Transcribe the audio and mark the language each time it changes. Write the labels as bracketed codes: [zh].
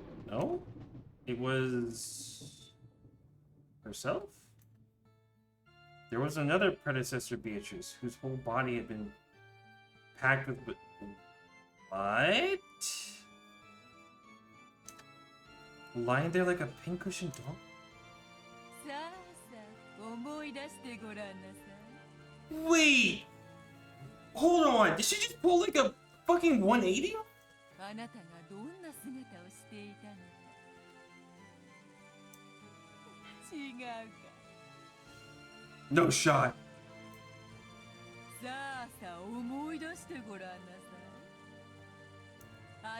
[en] No? It was herself? There was another predecessor Beatrice whose whole body had been packed with... What? Lying there like a pincushion dog? [ja] さあさあ、思い出してごらんなさい。 [en] Wait! Hold on! Did she just pull like a fucking 180? [ja] あなたがどんな姿をしていたのか。違うか。 [en] No shot. [ja] さあさあ、思い出してごらんなさい。